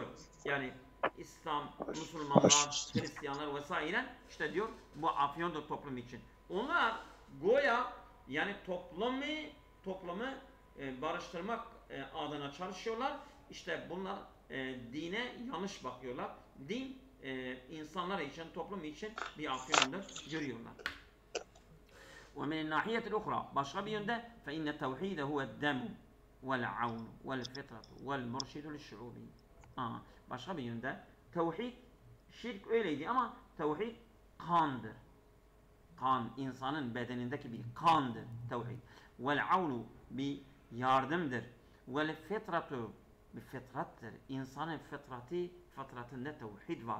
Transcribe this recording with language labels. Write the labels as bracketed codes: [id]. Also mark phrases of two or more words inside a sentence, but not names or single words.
[tr] Yani İslam, Müslümanlar, Hristiyanlar vesaire işte diyor bu afyondur toplum için. Onlar goya yani toplumu barıştırmak adına çalışıyorlar. İşte bunlar dine yanlış bakıyorlar. Din insanlar için, toplum için bir afyondur görüyorlar. [ar] ومن الناحية الأخرى [tr] başka bir yönde [ar] فإن التوحيد هو الدم والعون والفطرة والمرشد للشعوب. [tr] Başka bir yönde tevhid, şirk öyleydi ama tevhid kandır. Kan, insanın bedenindeki bir kandır tevhid. [ar] والعون [tr] bir yardımdır. [ar] والفطرة [tr] bir fitrattır. İnsanın fıtratında tevhid var.